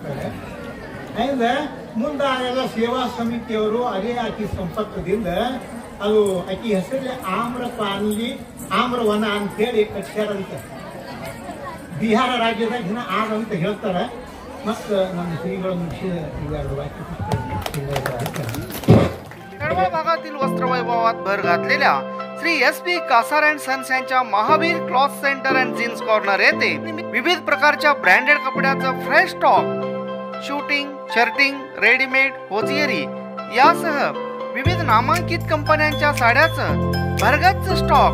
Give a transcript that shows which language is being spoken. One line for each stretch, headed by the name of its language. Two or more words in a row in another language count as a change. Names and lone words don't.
Kannada: ಅಂದ್ರೆ ಮುಂದೆ ಎಲ್ಲ ಸೇವಾ ಸಮಿತಿಯವರು ಅದೇ ಆಕಿ ಸಂಪರ್ಕದಿಂದ ಅದು ಆಕಿ ಹೆಸರಲ್ಲಿ ಆಮ್ರಪಾಲಿ ಆಮ್ರವನ ಅಂತೇಳಿ ಕಟ್ಸ್ಯಾರಂತ. ಬಿಹಾರ ರಾಜ್ಯದಾಗ ದಿನ ಆದಂತ ಹೇಳ್ತಾರೆ. ಮತ್ತು ನಮ್ಮ ಶ್ರೀಗಳು ಮುಗಿಸಿದ ಇವೆರಡು ವಾಕ್ಯ
Marathi: केळवळ भागातील वस्त्रवैभवात भर घातलेल्या श्री SP कासार अँड सन्स यांच्या महावीर क्लॉथ सेंटर अँड जीन्स कॉर्नर येथे विविध प्रकारच्या ब्रँडेड कपड्याचं
English: fresh stock,
Marathi: शूटिंग, शर्टिंग, रेडीमेड, होजियरी यासह विविध नामांकित कंपन्यांच्या साड्याचं भरगच्च स्टॉक.